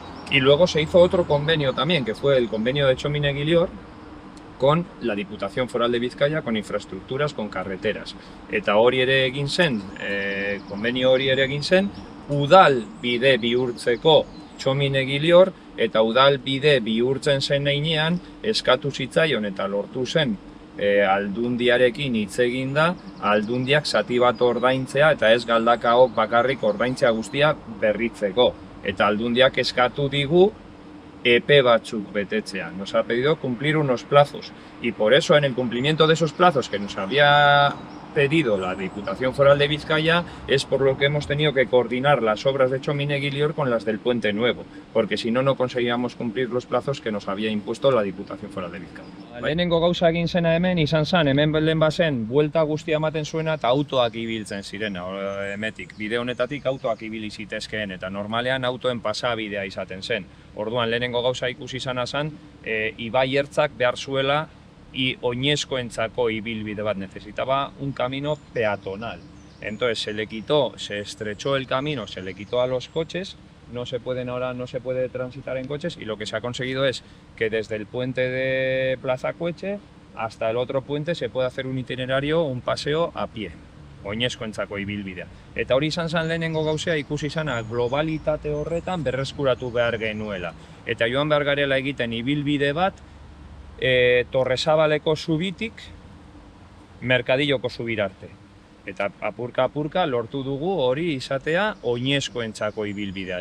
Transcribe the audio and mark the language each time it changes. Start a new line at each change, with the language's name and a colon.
Spanish: Y luego se hizo otro convenio también, que fue el convenio de Txomin-Egilior, con la Diputación Foral de Bizkaia, con infraestructuras, con carreteras.
Basque: Eta hori ere egin zen, konbenio hori ere egin zen, udal bide bihurtzeko Txomin-Egilior, eta udal bide bihurtzen zen heinean, eskatu zitzaion eta lortu zen aldundiarekin hitz egin da, aldundiak zati bat ordaintzea eta ez galdakaok bakarrik ordaintzea guztia berritzeko. Eta aldundiak eskatu digu EP batzuk betetzea.
Spanish: Nos ha pedido cumplir unos plazos y por eso en el cumplimiento de esos plazos que nos había pedido la Diputación Foral de Bizkaia es por lo que hemos tenido que coordinar las obras de Txomin-Egilior con las del Puente Nuevo, porque si no, no conseguíamos cumplir los plazos que nos había impuesto la Diputación Foral de Bizkaia.
Basque: Lehenengo gauza egin zena hemen izan zen, hemen lehen bazen, buelta guztia ematen zuena eta autoak ibiltzen ziren, emetik. Bide honetatik autoak ibili zitezkeen eta normalean autoen pasabidea izaten zen. Orduan lehenengo gauza ikusi izana zen, ibai ertzak behar zuela oinezkoentzako ibilbide bat,
Spanish: necesitaba un camino peatonal. Entonces se estrechó el camino, se le quitó a los coches, no se puede transitar en coches y lo que se ha conseguido es que desde el puente de Plaza Coeche hasta el otro puente se puede hacer un itinerario, un paseo a pie.
Basque: oinezkoentzako ibilbidea. Eta hori izan zen lehenengo gauzea ikusi izana globalitate horretan berreskuratu behar genuela. Eta joan behar garela egiten ibilbide bat Torrezabaleko zubitik Merkadilloko zubirarte. Eta apurka lortu dugu hori izatea oinezkoentzako ibilbidea.